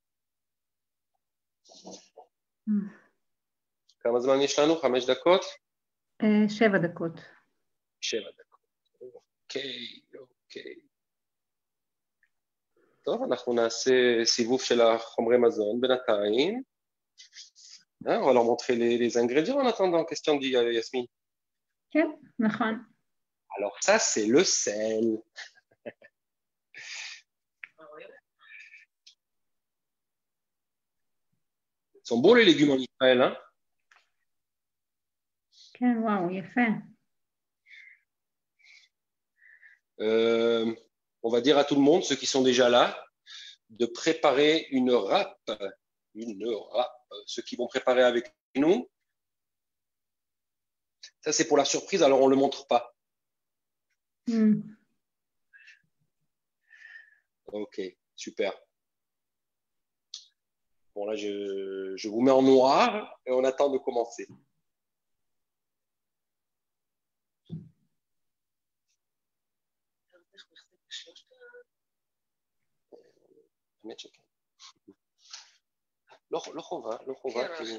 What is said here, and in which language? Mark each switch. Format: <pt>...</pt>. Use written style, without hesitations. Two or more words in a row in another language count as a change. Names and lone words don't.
<he>כמה זמן יש לנו? 5 דקות? 7 דקות. 7 דקות. אוקיי. טוב, אנחנו נעשה סיבוב של החומרי מזון בינתיים.</he> <fr>On va leur montrer les ingrédients en attendant, en question, dit Yasmine.</fr> <he>כן, נכון.</he> <fr>Alors ça, c'est le sel. Ils sont beaux les légumes en Israël, hein?</fr> <he>כן, וואו, יפה.</he> <fr>On va dire à tout le monde, ceux qui sont déjà là, de préparer une râpe. Ceux qui vont préparer avec nous. Ça, c'est pour la surprise, alors on ne le montre pas. Ok, super. Bon, là, je vous mets en noir et on attend de commencer.</fr> <he>לא חובה, כאילו.</he>